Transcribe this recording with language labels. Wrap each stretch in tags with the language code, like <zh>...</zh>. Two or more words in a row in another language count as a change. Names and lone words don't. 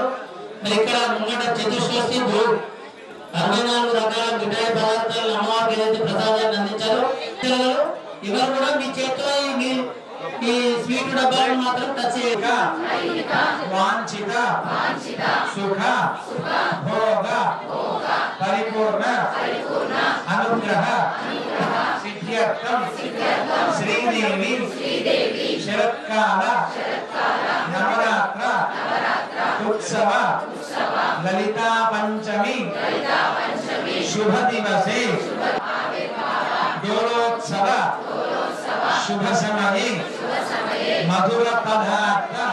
<te>మరి ఇక్కడ ముంగట చతుర్షష్ఠి 64 రకాల మిఠాయి పదార్థాలు అమ్మవారికి ఏదైతే ప్రసాదాన్ని అందించారో ఎవరు కూడా మీ చేతిలో ఈ స్వీట్ డబ్బాలను మాత్రం టచ్ చేయక వాంఛిత</te> <sa>సుఖ భోగ పరిపూర్ణ అనుగ్రహ अनुग्रह सिद्ध्यर्थम श्रीदेवी शरत्काल नवरात्र उत्सव ललिता पंचमी शुभ दिवसे दोलोत्सव शुभ समये मधुर पदार्थ</sa>